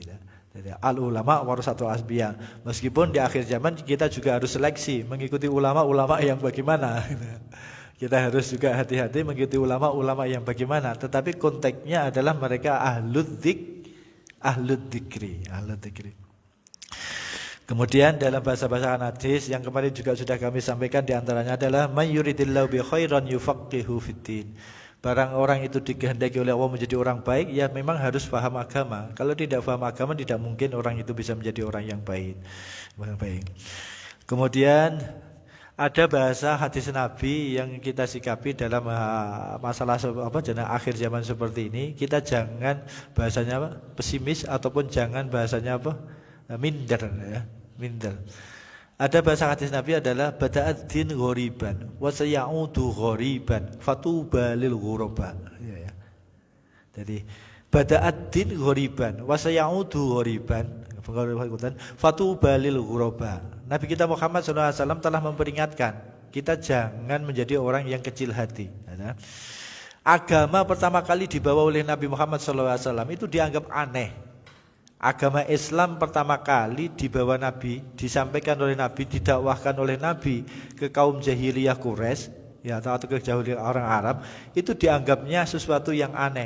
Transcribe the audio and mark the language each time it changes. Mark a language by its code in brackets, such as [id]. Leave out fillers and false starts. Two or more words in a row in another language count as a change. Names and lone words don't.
[id] Jadi [ar] العلماء ورثة الأنبياء. [id] Meskipun di akhir zaman kita juga harus seleksi mengikuti ulama-ulama yang bagaimana. Kita harus juga hati-hati mengikuti ulama-ulama yang bagaimana. Tetapi konteksnya adalah mereka [ar] أهل الذكر. [id] Kemudian dalam bahasa-bahasa hadis yang kemarin juga sudah kami sampaikan, diantaranya adalah [ar] من يرد الله به خيرا يفقهه في الدين. [id] Barang orang itu dikehendaki oleh Allah menjadi orang baik, ya memang harus paham agama. Kalau tidak paham agama, tidak mungkin orang itu bisa menjadi orang yang baik. Kemudian ada bahasa hadis Nabi yang kita sikapi dalam masalah akhir zaman seperti ini. Kita jangan bahasanya pesimis ataupun jangan bahasanya minder ya. Minder. Ada bahasa hadis Nabi adalah [ar] بدأ الدين غريبا وسيعود غريبا فطوبى للغرباء. [id] Ya. Jadi [ar] بدأ الدين غريبا وسيعود غريبا فطوبى للغرباء. [id] Nabi kita Muhammad SAW telah memperingatkan kita jangan menjadi orang yang kecil hati. Agama pertama kali dibawa oleh Nabi Muhammad SAW itu dianggap aneh. Agama Islam pertama kali dibawa Nabi, disampaikan oleh Nabi, didakwahkan oleh Nabi ke kaum jahiliyah Quraisy, ya, atau ke jahiliyah orang Arab, itu dianggapnya sesuatu yang aneh.